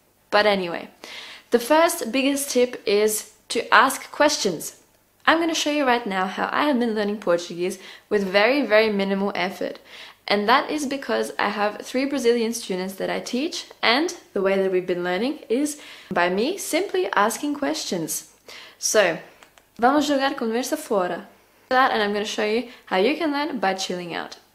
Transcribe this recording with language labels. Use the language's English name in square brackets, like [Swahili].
[English] But anyway, the first biggest tip is to ask questions. I'm going to show you right now how I have been learning Portuguese with very, very minimal effort. And that is because I have 3 Brazilian students that I teach, and the way that we've been learning is by me simply asking questions. So, [Portuguese] vamos jogar conversa fora. [English] And I'm going to show you how you can learn by chilling out.